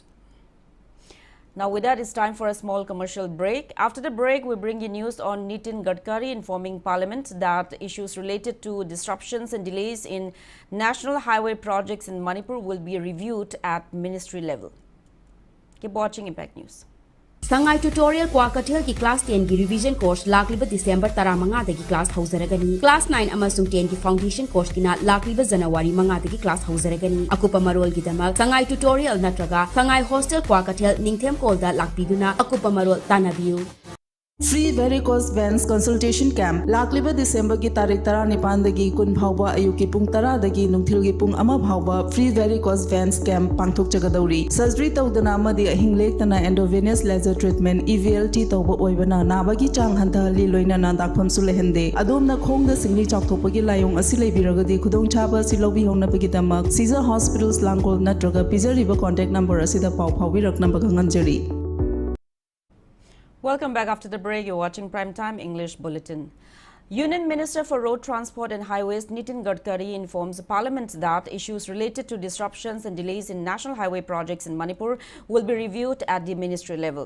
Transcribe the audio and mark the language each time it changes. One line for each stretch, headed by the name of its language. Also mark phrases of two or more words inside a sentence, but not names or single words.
English: Now with that, it's time for a small commercial break. After the break, we bring you news on Nitin Gadkari informing Parliament that issues related to disruptions and delays in national highway projects in Manipur will be reviewed at ministry level. Keep watching Impact News.
Manipuri: Sangai tutorial Kwakatil ki class 10 ki
English: revision course
Manipuri: lakliba December 15 dagi class hauzaragani. Class 9 amasung 10 ki
English: foundation course
Manipuri: kina lakliba January 5 dagi class hauzaragani. Akupa marol ki damak Sangai tutorial natraga Sangai hostel Kwakatil ningthem kolda lakpiduna akupa marol tanabiu.
English: Free varicose veins consultation camp
Manipuri: lakliba December ki tarik 19 dagi kun phawba ayuki pung 10 dagi nungthil gi pung ama phawba
English: free varicose veins camp
Manipuri: pangthok chagadauri surgery tawdana amadi hinglek tana
English: endovenous laser treatment EVLT
Manipuri: tawba oibana nabagi chang hanta li loina na dakpham su lehende adomna khongda singli chakthopagi layong asi leibiragadi khudong chaba silobi hongna bagi damak Caesar Hospitals Langkol natraga pizariba
English: contact number
Manipuri: asida paw phawirak number ganganjari.
English: Welcome back after the break. You're watching Primetime English Bulletin. Union Minister for Road Transport and Highways Nitin Gadkari informs Parliament that issues related to disruptions and delays in national highway projects in Manipur will be reviewed at the ministry level.